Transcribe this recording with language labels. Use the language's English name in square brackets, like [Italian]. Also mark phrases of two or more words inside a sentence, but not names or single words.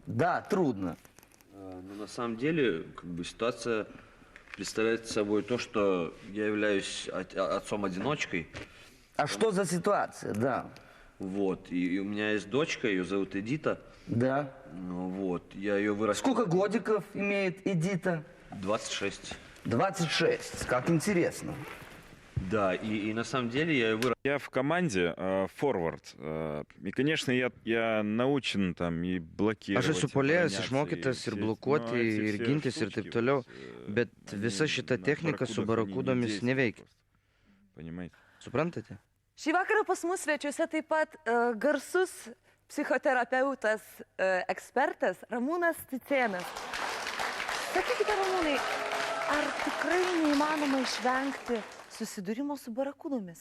[Russian] Да, трудно. Но на самом деле, ситуация представляет собой то, что я являюсь отцом-одиночкой. А что за ситуация? Да. Вот, и у меня есть дочка, ее зовут Эдита. Да. Ну, вот, я ее вырастил. Сколько годиков имеет Эдита? 26. 26. Как интересно. Да, и на самом деле я ее вырастил. Я в команде форвард. И, конечно, я научен там и блокировать. [Lithuanian] Aš esu [Russian] и [Lithuanian] puolėjas, [Russian] обороняться, [Lithuanian] išmokytas [Russian] все [Lithuanian] ir [Russian] эти- [Lithuanian] blokuoti, [Russian] но эти [Lithuanian] ir [Russian] все [Lithuanian] gintis, ir [Russian] штучки [Lithuanian] taip toliau, [Russian] вот, [Lithuanian] bet visa šita [Russian] на [Lithuanian] technika su [Russian] барракудах, они не [Lithuanian] barakudomis [Russian] действуют [Lithuanian] neveikia. [Russian] просто. Понимаете? [Lithuanian] Suprantate? Šį vakarą pas mus svečiuose taip pat garsus psichoterapeutas, ekspertas Ramūnas Cicėnas. Sakykite, Ramūnai, ar tikrai neįmanoma išvengti susidūrimo su barakudomis?